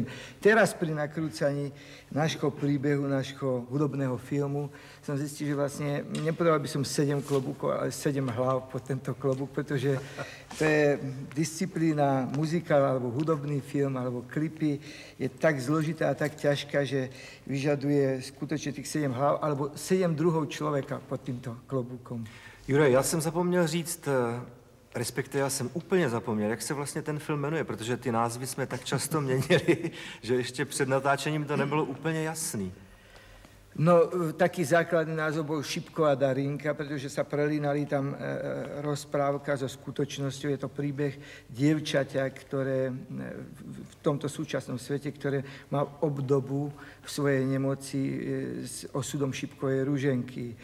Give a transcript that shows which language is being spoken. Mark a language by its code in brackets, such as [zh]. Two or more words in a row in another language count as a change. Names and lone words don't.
[sk] Teraz pri nakrúcaní nášho príbehu, nášho hudobného filmu som zistil, že vlastne nepotreboval by som 7 klobúkov, ale 7 hlav pod tento klobúk, pretože to je disciplína, muzikál alebo hudobný film alebo klipy je tak zložitá a tak ťažká, že vyžaduje skutočne tých 7 hlav alebo 7 druhov člověka pod tímto klobúkom. [cs] Juraj, já jsem zapomněl říct, respektive já jsem úplně zapomněl, jak se vlastně ten film jmenuje, protože ty názvy jsme tak často měnili, že ještě před natáčením to nebylo úplně jasný. [sk] No, taký základný názov bol Šipko a Darinka, pretože sa prelínali tam rozprávka so skutočnosťou. Je to príbeh dievčaťa, ktoré v tomto súčasnom svete, ktoré má obdobu v svojej nemoci s osudom šipkovej ruženky.